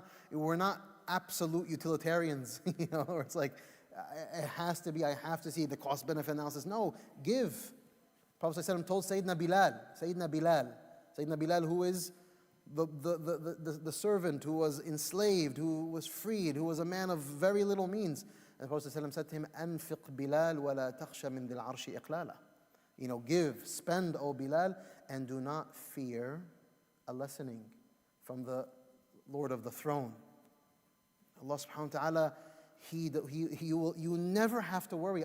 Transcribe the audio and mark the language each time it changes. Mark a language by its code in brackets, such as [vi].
[en] We're not absolute utilitarians, or it's like, it has to be, I have to see the cost-benefit analysis. No, give. Prophet ﷺ told Sayyidina Bilal, who is the servant who was enslaved, who was freed, who was a man of very little means. [ar] And the Prophet ﷺ said to him, أنفق بلال ولا تخشى من ذي العرش إقلالا. [en] Give, spend, O Bilal, and do not fear a lessening from the Lord of the throne. Allah subhanahu wa ta'ala, you never have to worry.